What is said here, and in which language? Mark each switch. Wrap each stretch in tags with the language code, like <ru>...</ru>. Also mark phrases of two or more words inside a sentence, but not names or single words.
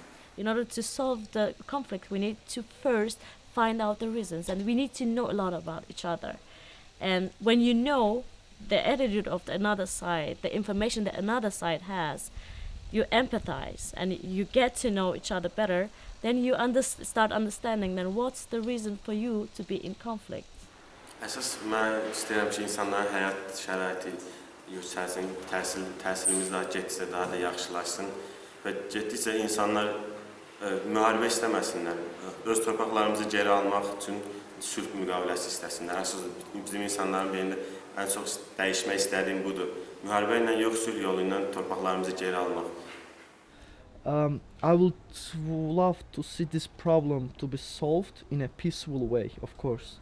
<en>In order to solve the conflict, we need to first find out the reasons, and we need to know a lot about each other. And when you know the attitude of the another side, the information that another side has, you empathize and you get to know each other better, then you start understanding then what's the reason for you to be in conflict.</en> <az>Əsas mən istəyirəm ki, insanların həyat şəraiti yüksəlsin, təhsilimiz daha getsə, daha da yaxşılaşsın və getdikcə insanlar müharibə istəməsinlər. Öz torpaqlarımızı geri almaq üçün sülh müqaviləsi istəsinlər. Əsas bizim insanların birində ən çox dəyişmək istədiyim budur. Müharibə ilə yox, sülh yolu ilə torpaqlarımızı geri almaq.</az> <en>I would love to see this problem to be solved in a peaceful way, of course.</en>